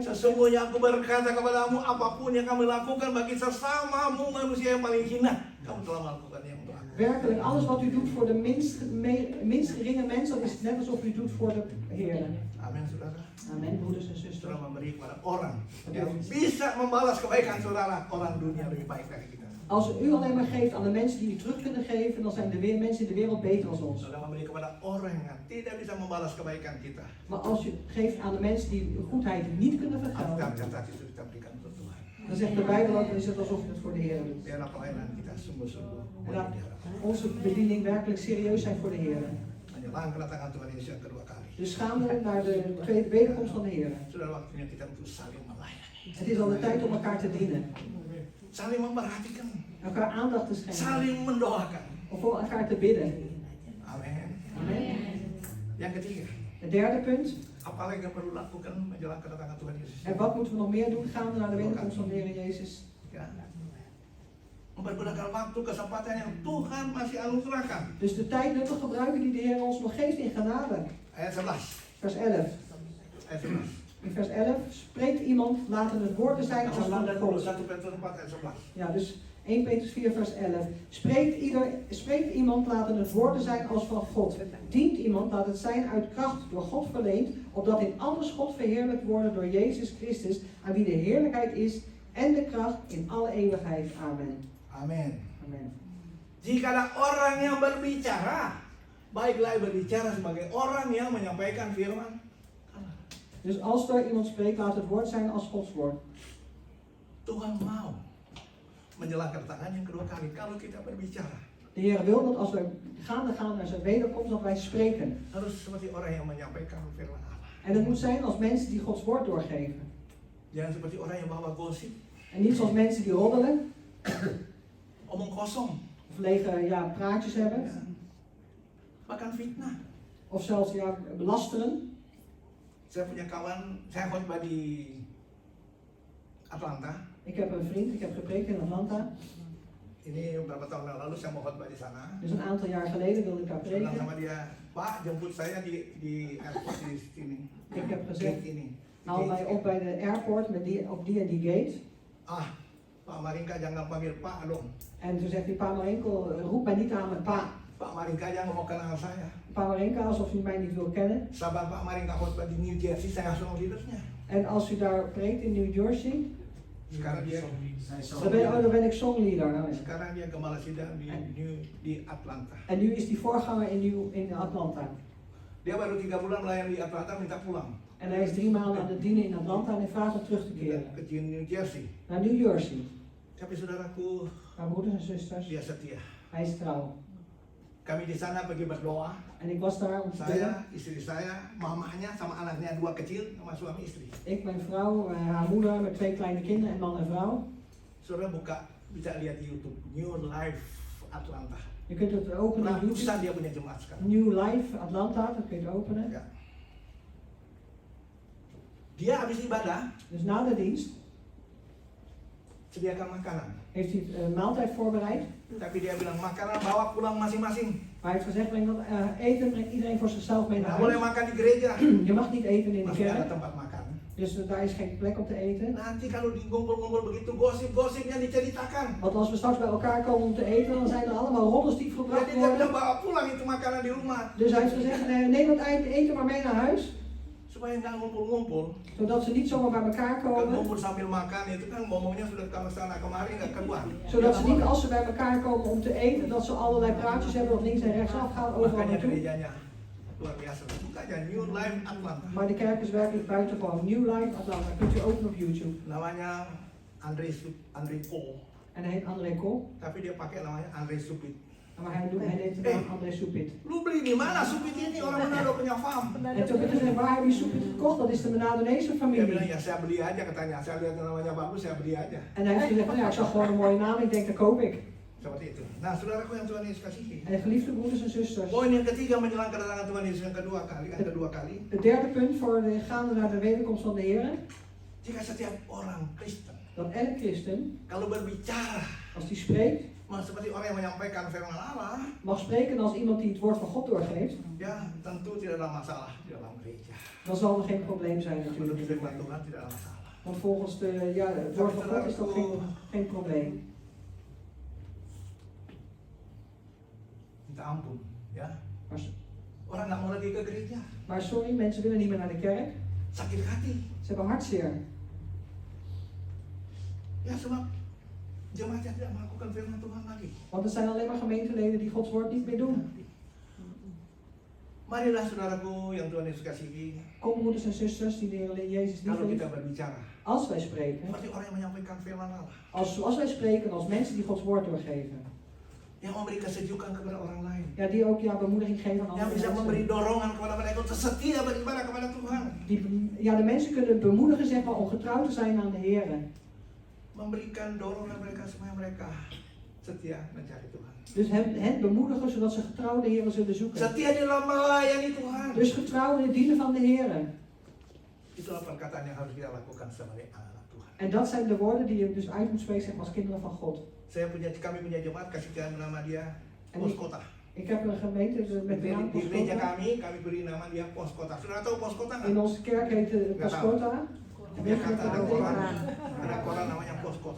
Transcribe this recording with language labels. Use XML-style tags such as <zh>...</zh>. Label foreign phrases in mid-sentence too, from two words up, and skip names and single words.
<id>Sesungguhnya aku berkata kepadamu, apapun yang kamu lakukan bagi sesamamu manusia yang paling hina, kamu telah melakukan yang untuk aku.</id> <nl>Werkelijk, alles wat u doet voor de minst geringe mens, dat is net alsof u doet voor de Heer.</nl> <id>Amin, saudara.</id> <nl>Amen, broeders en zusters.</nl> <id>Saudara memberi kepada orang yang bisa membalas kebaikan saudara, orang dunia lebih baik dari kita.</id> <nl>Als u alleen maar geeft aan de mensen die u terug kunnen geven, dan zijn de mensen in de wereld beter dan ons.</nl> <id>Saudara memberi kepada orang yang tidak bisa membalas kebaikan kita.</id> <nl>Maar als je geeft aan de mensen die uw goedheid niet kunnen vergelden,</nl> <id>Alkitab catat itu kita berikan untuk Tuhan.</id> <nl>dan zegt de Bijbel ook, dan is het alsof je het voor de Heer doet.</nl> <id>Biarlah pelayanan kita sungguh-sungguh</id> <nl>En laat</nl> <id>mulia.</id> <nl>onze bediening werkelijk serieus zijn voor de Heer.</nl> <id>Menjelang kedatangan Tuhan Yesus yang kedua kali.</id> <nl>Dus gaande naar de tweede wederkomst van de Heer.</nl> <id>Sudah waktunya kita untuk saling melayani,</id> <nl>Het is al de tijd om elkaar te dienen,</nl> <id>saling memperhatikan,</id> <nl>elkaar aandacht te schenken,</nl> <id>saling mendoakan.</id> <nl>of voor elkaar te bidden.</nl> <id>Amin.</id> <nl>Amen.</nl> <id>Yang ketiga,</id> <nl>Het derde punt,</nl> <id>apa lagi yang perlu lakukan menjelang kedatangan Tuhan Yesus?</id> <nl>en wat moeten we nog meer doen gaande naar de wederkomst van de Heer Jezus?</nl> <id>Ya. Mempergunakan waktu kesempatan yang Tuhan masih anugerahkan.</id> <nl>Dus de tijd nuttig gebruiken die de Heer ons nog geeft in genade.</nl> <id>Ayat 11.</id> <nl>Vers 11.</nl> <id>Ayat 11.</id> <nl>In vers 11, spreekt iemand, laten het woorden zijn als</nl> <id>Yang</id> <nl>van dan God.</nl> <id>1 Petrus 4 ayat 11.</id> <nl>Ja, dus 1 Petrus 4 vers 11. Spreekt iemand, laten het woorden zijn als van God. Dient iemand, laat het zijn uit kracht door God verleend, opdat in alles God verheerlijkt worden door Jezus Christus, aan wie de heerlijkheid is en de kracht in alle eeuwigheid. Amen.</nl> <id>Amin.</id> <nl>Amen.</nl> <id>Jika ada orang yang berbicara, baiklah berbicara sebagai orang yang menyampaikan firman.</id> <nl>Dus als er iemand spreekt, laat het woord zijn als Gods woord.</nl> <id>Tuhan mau menjelang kedatangan yang kedua kali kalau kita berbicara</id> <nl>De Heer wil dat als we gaande gaan naar zijn wederkomst, dat wij spreken.</nl> <id>harus seperti orang yang menyampaikan firman Allah.</id> <nl>En het moet zijn als mensen die Gods woord doorgeven.</nl> <id>Jangan seperti orang yang bawa gosip,</id> <nl>En niet zoals mensen die roddelen,</nl> <id>omong kosong,</id> <nl>of lege praatjes hebben,</nl> <id>ya. Bahkan fitnah.</id> <nl>of zelfs belasteren.</nl> <id>Saya punya kawan, saya khotbah di Atlanta.</id> <nl>Ik heb een vriend, ik heb gepreekt in Atlanta.</nl> <id>Ini beberapa tahun yang lalu saya mau khotbah di sana.</id> <nl>Dus een aantal jaar geleden wilde ik daar</nl> <id>Saya bilang</id> <nl>preken.</nl> <id>sama dia, Pak jemput saya di airport di sini.</id> <nl>Ik heb</nl> <id>Gate</id> <nl>gezegd,</nl> <id>ini.</id> <nl>haal mij op bij de airport op die en die gate.</nl> <id>Ah, Pak Maringka jangan panggil Pak dong.</id> <nl>En toen zegt hij, Pa Marinko, roep mij niet aan met pa.</nl> <id>Pak Maringka jangan mau kenal saya.</id> <nl>Pa Marinka, alsof u mij niet wil kennen.</nl> <id>Sahabat Pak Maringka khotbah di New Jersey, saya langsung leadersnya.</id> <nl>En als u daar preekt in New Jersey,</nl> <id>Sekarang dia</id> <nl>dan ben ik songleader. Nou ja.</nl> <id>sekarang dia gembala sidang di Atlanta.</id> <nl>En nu is die voorganger in Atlanta.</nl> <id>Dia baru 3 bulan melayani di Atlanta, minta pulang</id> <nl>En hij is 3 maanden aan het dienen in Atlanta en hij vraagt om terug te keren.</nl> <id>ke New Jersey.</id> <nl>Naar New Jersey.</nl> <id>Tapi saudaraku,</id> <nl>Maar broeders en zusters,</nl> <id>dia setia.</id> <nl>Hij is trouw.</nl> <id>Kami di sana pergi berdoa.</id> <nl>En ik was daar om te bidden.</nl> <id>Saya, istri saya, mamanya sama anaknya 2 kecil sama suami istri.</id> <nl>Ik, mijn vrouw, haar moeder met 2 kleine kinderen en man en vrouw.</nl> <id>Saudara bisa lihat di YouTube New Life Atlanta.</id> <nl>Je kunt het openen op YouTube.</nl> <id>Ratusan dia punya jemaat sekarang.</id> <nl>New Life Atlanta, dat kun je het openen.</nl> <id>Ya. Dia habis ibadah</id> <nl>Dus na de dienst</nl> <id>sediakan makanan.</id> <nl>heeft hij maaltijd voorbereid.</nl> <id>Tapi dia bilang makanan bawa pulang masing-masing.</id> <nl>Maar hij heeft gezegd, breng dat eten brengt iedereen voor zichzelf mee naar</nl> <id>Nggak boleh</id> <nl>huis.</nl> <id>makan di gereja.</id> <nl>Je mag niet eten in de</nl> <id>Masih ada</id> <nl>kerk.</nl> <id>tempat makan.</id> <nl>Dus daar is geen plek om te eten.</nl> <id>Nanti kalau di ngumpul-ngumpul begitu gosip-gosipnya diceritakan.</id> <nl>Want als we straks bij elkaar komen om te eten, dan zijn er allemaal roddels die gebracht</nl> <id>Jadi dia bilang</id> <nl>worden.</nl> <id>bawa pulang itu makanan di rumah.</id> <nl>Dus hij heeft gezegd, neem het eten maar mee naar huis.</nl> <id>Supaya nggak ngumpul-ngumpul.</id> <nl>Zodat ze niet zomaar bij elkaar</nl> <id>Kan</id> <nl>komen.</nl> <id>ngumpul sambil makan itu kan ngomongnya sudah ke sana kemari nggak keluar.</id> <nl>Zodat ze niet als ze bij elkaar komen om te eten, dat ze allerlei praatjes hebben dat links en rechts afgaan overal</nl> <id>Makanya</id> <nl>naartoe.</nl> <id>gerejanya luar biasa. Buka aja New Life Atlanta.</id> <nl>Maar de kerk is werkelijk buitengewoon. New Life Atlanta, kunt u openen op YouTube.</nl> <id>Namanya André Cole.</id> <nl>En hij heet André Kool.</nl> <id>Tapi dia pakai namanya André Supit.</id> <nl>Maar hij neemt de naam André Soepit.</nl> <id>Lu beli di mana Supit ini? Orang Manado punya farm.</id> <nl>En toen werd gezegd, waar heb je Soepit gekocht? Dat is de Manadonese</nl> <id>Dia bilang</id> <nl>familie.</nl> <id>ya saya beli aja katanya. Saya lihat namanya bagus saya beli aja.</id> <nl>En hij heeft gezegd, nou ja, ik zag gewoon een mooie naam, ik denk dat koop ik.</nl> <id>Seperti itu. Nah, saudaraku yang Tuhan Yesus kasihi.</id> <nl>En geliefde broeders en zusters.</nl> <id>Poin yang ketiga menjelang kedatangan Tuhan Yesus yang kedua kali.</id> <nl>Het derde punt voor de gaande naar de wederkomst van de Heer.</nl> <id>Jika setiap orang Kristen</id> <nl>Dat elk christen,</nl> <id>kalau berbicara</id> <nl>als die spreekt,</nl> <id>seperti orang yang menyampaikan firman Allah,</id> <nl>mag spreken als iemand die het woord van God doorgeeft.</nl> <id>ya tentu tidak ada masalah di dalam gereja.</id> <nl>Dan zal er geen probleem zijn</nl> <id>Menurut</id> <nl>natuurlijk.</nl> <id>firman Tuhan tidak ada masalah.</id> <nl>Want volgens het woord van God is dat geen probleem.</nl> <id>Minta ampun, ya.</id> <nl>Maar,</nl> <id>Orang nggak mau lagi ke gereja.</id> <nl>maar sorry, mensen willen niet meer naar de kerk.</nl> <id>Sakit hati.</id> <nl>Ze hebben hartzeer.</nl> <id>Ya sebab jemaatnya tidak melakukan firman Tuhan lagi.</id> <nl>Want er zijn alleen maar gemeenteleden die Gods woord niet meer doen.</nl> <id>Marilah saudaraku yang Tuhan Yesus kasihi,</id> <nl>Kom broeders en zusters die de Heer Jezus niet</nl> <id>kalau</id> <nl>heeft.</nl> <id>kita berbicara</id> <nl>Als wij spreken,</nl> <id>seperti orang yang menyampaikan firman Allah,</id> <nl>als wij spreken als mensen die Gods woord doorgeven.</nl> <id>yang memberi kesejukan kepada orang lain,</id> <nl>Ja, die ook bemoediging geven aan</nl> <id>yang</id> <nl>andere</nl> <id>bisa memberi</id> <nl>mensen.</nl> <id>dorongan kepada mereka untuk setia beribadah kepada Tuhan,</id> <nl>De mensen kunnen bemoedigen zeg maar, om getrouw te zijn aan de Heer.</nl> <id>memberikan dorongan mereka supaya mereka setia mencari Tuhan.</id> <nl>Dus hen bemoedigen zodat ze getrouw de Heer zullen zoeken.</nl> <id>Setia di dalam melayani Tuhan.</id> <nl>Dus getrouw in het dienen van de Heer.</nl> <id>Itulah perkataan yang harus kita lakukan sebagai anak Tuhan.</id> <nl>En dat zijn de woorden die je dus uit moet spreken zeg maar, als kinderen van God.</nl> <id>Kami punya jemaat, kasih nama dia</id> <nl>En</nl> <id>Pos Kota.</id> <nl>ik heb een gemeente met de naam</nl> <id>Di gereja</id> <nl>Poskota.</nl> <id>kami beri nama dia Pos Kota. Sudah tahu Pos Kota nggak?</id> <nl>In onze kerk heet het Poskota.</nl> <id>Dia kata ada koran namanya Pos Kota.</id>